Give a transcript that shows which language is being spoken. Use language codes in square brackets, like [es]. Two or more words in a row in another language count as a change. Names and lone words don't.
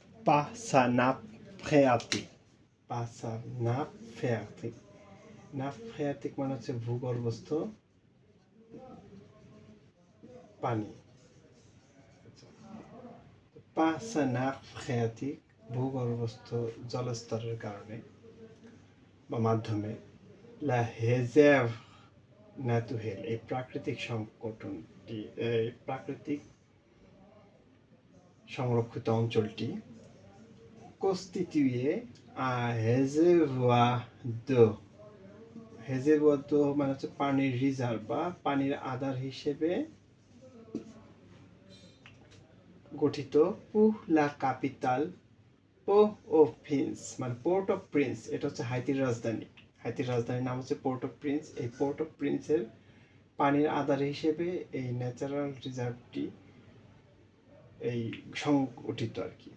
[fr] Passa nappe phréatique. Passa nappe phréatique. nappe phréatique [bn] মানে হচ্ছে ভূগর্ভস্থ পানি। [fr] Passa nappe phréatique [bn] ভূগর্ভস্থ জলস্তরের কারণে বা মাধ্যমে [fr] la réserve naturelle [bn] এই প্রাকৃতিক সংকটনটি এই প্রাকৃতিক সংরক্ষিত অঞ্চলটি [fr] constitué un réservoir d'eau [bn] হেজেবোয়া তো মানে হচ্ছে পানির রিজার্ভ বা পানির আধার হিসেবে গঠিত [fr] pour la capitale Port-au-Prince [bn] মানে পোর্ট অফ প্রিন্স এটা হচ্ছে হাইতির রাজধানী। হাইতির রাজধানীর নাম হচ্ছে পোর্ট অফ প্রিন্স। এই পোর্ট অফ প্রিন্সের পানির আধার হিসেবে এই ন্যাচারাল রিজার্ভটি এই সংগঠিত আর কি।